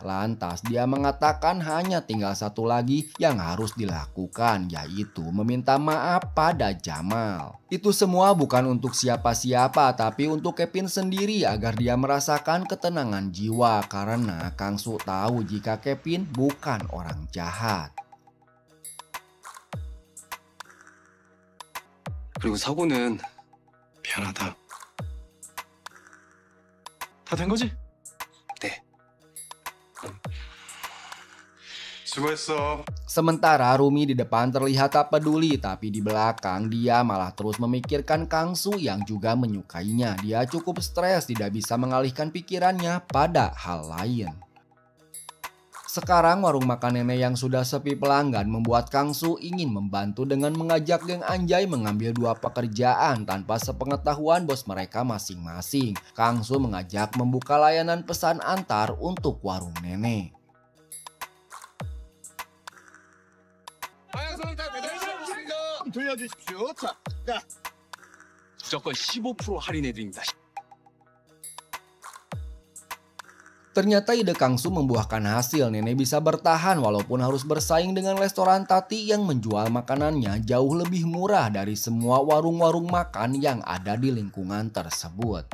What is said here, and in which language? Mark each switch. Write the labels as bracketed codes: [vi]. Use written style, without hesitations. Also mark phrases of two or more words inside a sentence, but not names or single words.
[id] Lantas dia mengatakan hanya tinggal satu lagi yang harus dilakukan, yaitu meminta maaf pada Jamal. Itu semua bukan untuk siapa-siapa tapi untuk Kevin sendiri agar dia merasakan ketenangan jiwa karena Kangsu tahu jika Kevin bukan orang jahat. [ko] 그리고 사고는 미안하다. 다 된 거지? 네. 수고했어. [id] Sementara Rumi di depan terlihat tak peduli, tapi di belakang dia malah terus memikirkan Kangsu yang juga menyukainya. Dia cukup stres, tidak bisa mengalihkan pikirannya pada hal lain. Sekarang warung makan nenek yang sudah sepi pelanggan membuat Kangsu ingin membantu dengan mengajak geng Anjay mengambil 2 pekerjaan tanpa sepengetahuan bos mereka masing-masing. Kangsu mengajak membuka layanan pesan antar untuk warung nenek. [ko] 돌려주십시오. 자, 무조건 15% 할인해드립니다. [id] Ternyata ide Kangsu membuahkan hasil. Nenek bisa bertahan walaupun harus bersaing dengan restoran Tati yang menjual makanannya jauh lebih murah dari semua warung-warung makan yang ada di lingkungan tersebut.